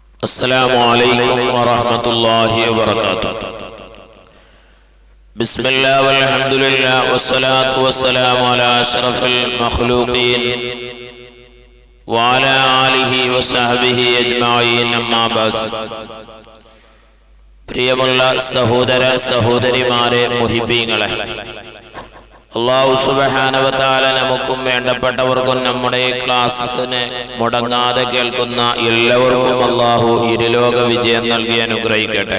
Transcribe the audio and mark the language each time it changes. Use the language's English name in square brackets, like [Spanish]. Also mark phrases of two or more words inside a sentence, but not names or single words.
[Arabic] السلام عليكم ورحمة الله وبركاته. بسم الله والحمد لله والصلاة والسلام على أشرف المخلوقين وعلى آله وصحبه أجمعين أما بعد. [Malayalam] പ്രിയമുള്ള സഹോദര സഹോദരിമാരെ, മുഹിബീങ്ങളെ, അല്ലാഹു [Arabic] سبحانه وتعالى [Malayalam] നമുക്കും വേണ്ടപ്പെട്ടവർക്കും നമ്മുടെ ക്ലാസ്സിനെ മുടങ്ങാതെ കേൾക്കുന്ന എല്ലാവർക്കും അല്ലാഹു ഇരുലോക വിജയം നൽകി അനുഗ്രഹിക്കട്ടെ.